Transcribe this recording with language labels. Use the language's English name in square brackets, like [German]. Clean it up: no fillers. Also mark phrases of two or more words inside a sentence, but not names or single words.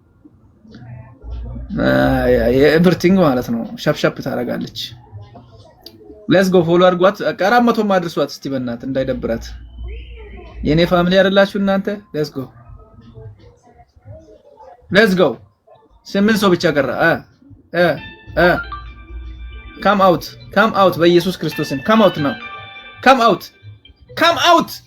[Amharic] የኤቭሪቲንግ ማለት ነው ሻፕ ታረጋለች [English] let's go [Amharic] ፎሎ አድርጓት 400 ማድረሷት እስቲ በእናት እንዳይደብራት የኔ ፋሚሊ አይደላችሁ እናንተ [English] let's go [Amharic] 8 ሰው ብቻ ቀረ [English] come out በኢየሱስ ክርስቶስም come out now come out